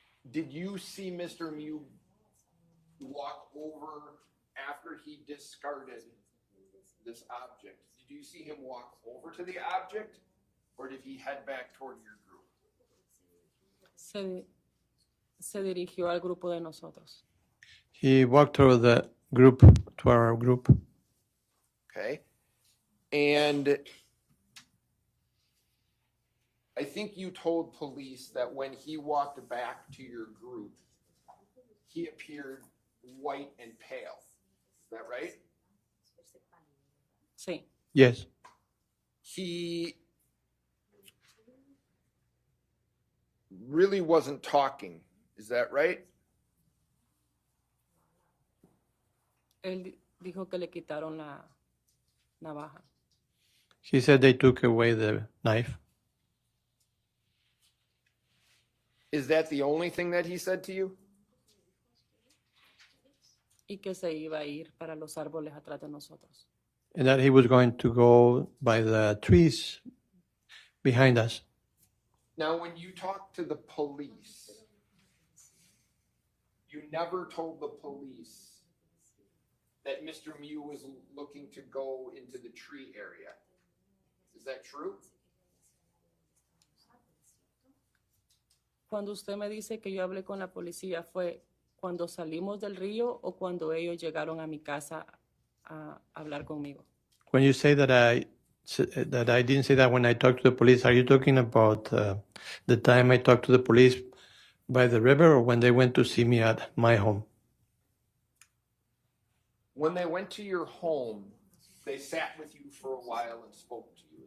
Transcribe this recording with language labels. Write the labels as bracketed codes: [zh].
[en] Did you see Mr. Miu walk over after he discarded this object? Did you see him walk over to the object, or did he head back toward your group? [es] Se dirigió al grupo de nosotros. [en] He walked through the group to our group. Okay. And I think you told police that when he walked back to your group, he appeared white and pale. Is that right? [es] Sí. [en] Yes. He really wasn't talking. Is that right? [es] Él dijo que le quitaron la navaja. [en] He said they took away the knife. Is that the only thing that he said to you? [es] Y que se iba a ir para los árboles atrás de nosotros. [en] And that he was going to go by the trees behind us. Now, when you talked to the police, you never told the police that Mr. Miu was looking to go into the tree area. Is that true? [es] Cuando usted me dice que yo hablé con la policía, ¿fue cuando salimos del río o cuando ellos llegaron a mi casa a hablar conmigo? [en] When you say that I didn't say that when I talked to the police, are you talking about the time I talked to the police by the river, or when they went to see me at my home? When they went to your home, they sat with you for a while and spoke to you.